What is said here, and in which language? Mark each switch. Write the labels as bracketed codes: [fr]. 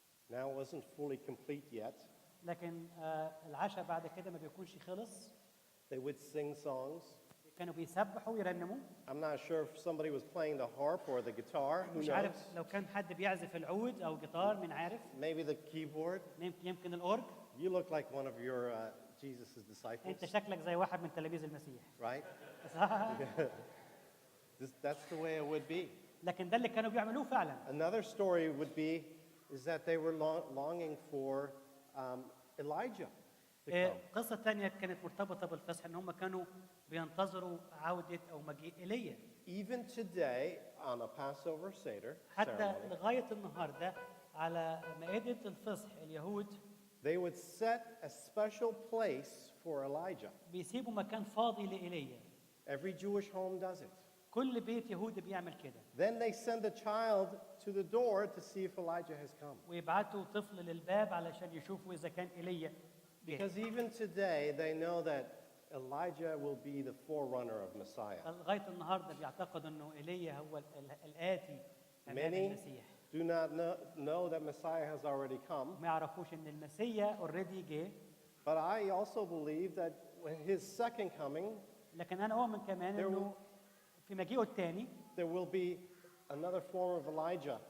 [en] Now it wasn't fully complete yet. [ar] لكن العشاء بعد كده ما بيكونش خلص. [en] They would sing songs. [ar] كانوا بيسبحوا ويرنموا. [en] I'm not sure if somebody was playing the harp or the guitar. Who [ar] مش [en] knows? [ar] عارف لو كان حد بيعزف العود أو جيتار، مين عارف؟ [en] Maybe the keyboard. [ar] يمكن الأورج. [en] You look like one of your Jesus' disciples, [ar] أنت شكلك زي واحد من تلاميذ المسيح. [en] right? [ar] صح؟ [en] That's the way it would be. [ar] لكن ده اللي كانوا بيعملوه فعلا. [en] Another story would be is that they were longing for Elijah to come. [ar] قصة تانية كانت مرتبطة بالفصح إن هم كانوا بينتظروا عودة أو مجيء إيليا. [en] Even today on a Passover Seder [ar] حتى [en] ceremony, [ar] لغاية النهاردة على مائدة الفصح اليهود [en] they would set a special place for Elijah. [ar] بيسيبوا مكان فاضي لإيليا. [en] Every Jewish home does it. [ar] كل بيت يهودي بيعمل كده. [en] Then they send a child to the door to see if Elijah has come. [ar] ويبعتوا طفل للباب علشان يشوفوا إذا كان إيليا جه. [en] Because even today they know that Elijah will be the forerunner of Messiah. [ar] لغاية النهاردة بيعتقد إنه إيليا هو الآتي أمام [en] Many [ar] المسيح. [en] do not know that Messiah has already come. [ar] ما يعرفوش إن المسيح already جه. [en] But I also believe that when his second coming, [ar] لكن أنا أؤمن كمان إنه في مجيئه الثاني [en] there will be another form of Elijah